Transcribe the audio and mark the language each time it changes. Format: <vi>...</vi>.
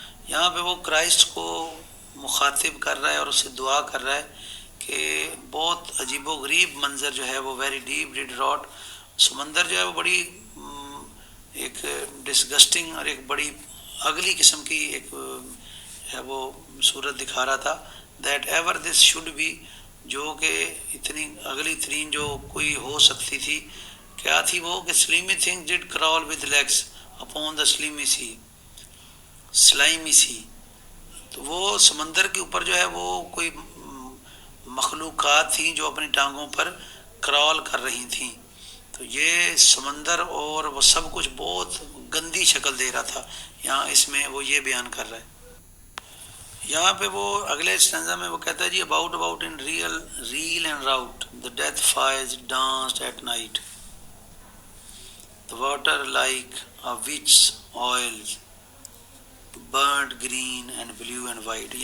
<ur>یہاں پہ وہ کرائسٹ کو مخاطب کر رہا ہے اور اس سے دعا کر رہا ہے کہ بہت عجیب و غریب منظر جو ہے وہ</ur> <en>Very deep did rot.</en> <ur>سمندر جو ہے وہ بڑی ایک ڈسگسٹنگ اور ایک بڑی اگلی قسم کی ایک ہے وہ صورت دکھا رہا تھا.</ur> <en>that ever this should be,</en> <ur>جو کہ اتنی اگلی ترین جو کوئی ہو سکتی تھی. کیا تھی وہ کہ</ur> <en>Slimy thing did crawl with legs upon the slimy sea, slimy sea.</en> <ur>تو وہ سمندر کے اوپر جو ہے وہ کوئی مخلوقات تھیں جو اپنی ٹانگوں پر کرال کر رہی تھیں. تو یہ سمندر اور وہ سب کچھ بہت گندی شکل دے رہا تھا. یہاں اس میں وہ یہ بیان کر رہا ہے. یہاں پہ وہ اگلے اسٹینزا میں وہ کہتا ہے</ur> <en>جی about in reel and rout the death fires danced at night the water like a witch oils burnt green and blue and white.</en>